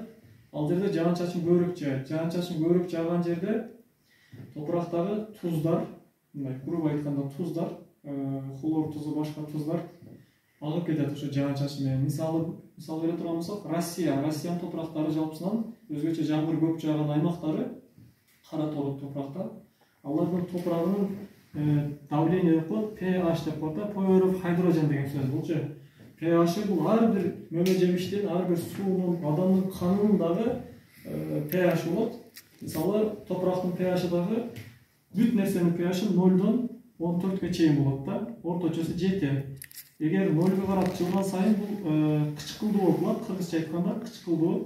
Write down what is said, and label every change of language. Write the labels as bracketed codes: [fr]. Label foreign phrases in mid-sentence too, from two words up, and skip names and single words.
[ky] Ал жерде жаан-чачын көбүрөөк жаайт. Жаан-чачын көбүрөөк жааган жерде топурактагы туздар, мындай грубо айтканда туздар, хлор тузу, башка туздар агып кетет ошо жаан-чачын менен. Мисал бере турган болсок, Россиянын топурактары жалпысынан өзгөчө жамгыр көп жааган аймактары кара тору топуракта. Алардын топурагынын давление деп коет, pH деп коет, [en] pour of hydrogen [ky] деген сөз болчу. pH бул ар бир мөмө жемиштин, ар бир суунун, адамдын канынын дагы pH болот. Мисалы, топурактын pH дагы бүт нерсенин pH 0-дон 14-ке чейин болот да. Орточосу 7. Эгер 0-га карап жылган сайын бул кычкылдуу болуп калат, кыргызча айтканда кычкылдуу.